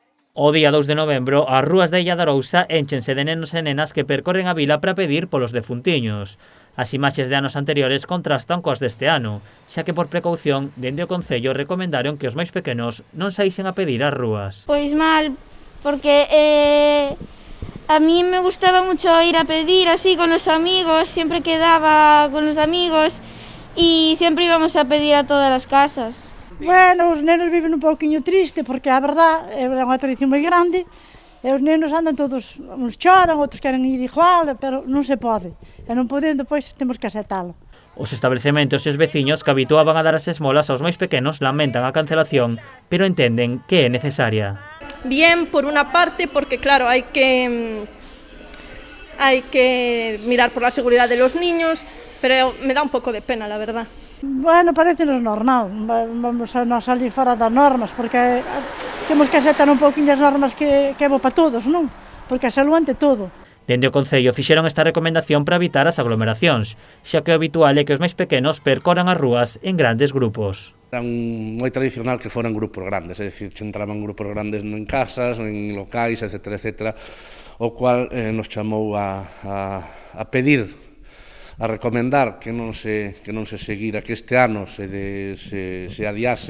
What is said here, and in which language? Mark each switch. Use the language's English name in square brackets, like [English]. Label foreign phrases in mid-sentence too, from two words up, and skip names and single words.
[Galician] O día 2 de novembro, as rúas da Illa de Arousa énchense de nenos e nenas que percorren a vila para pedir polos defuntiños. As imaxes de anos anteriores contrastan coas deste ano, xa que por precaución, dende o Concello recomendaron que os máis pequenos non saísen a pedir ás rúas. [Spanish] Pois mal, porque a mí me gustaba mucho ir a pedir así con los amigos, siempre quedaba con los amigos y siempre íbamos a pedir a todas [Galician] as casas. Bueno, os nenos viven un pouquiño triste porque a verdad é unha tradición moi grande e os nenos andan todos, uns choran, outros queren ir igual, pero non se pode. E non podendo, pois, temos que aceptalo. Os establecementos e os veciños que habituaban a dar as esmolas aos máis pequenos lamentan a cancelación, pero entenden que é necesaria. [Spanish] Bien, por una parte, porque claro, hay que mirar por la seguridad de los niños, pero me da un poco de pena, la verdad. [Galician] Bueno, parecenos normal, vamos a non salir fora das normas, porque temos que aceptar un pouquinho as normas que é bo para todos, non? Porque a salud ante todo. Dende o Concello fixeron esta recomendación para evitar as aglomeracións, xa que o habitual é que os máis pequenos percorran as rúas en grandes grupos. Era moi tradicional que foran grupos grandes, é dicir, que entraban grupos grandes en casas, en locais, etc., o cual nos chamou a pedir, a recomendar que non se seguira, que este ano se adiase.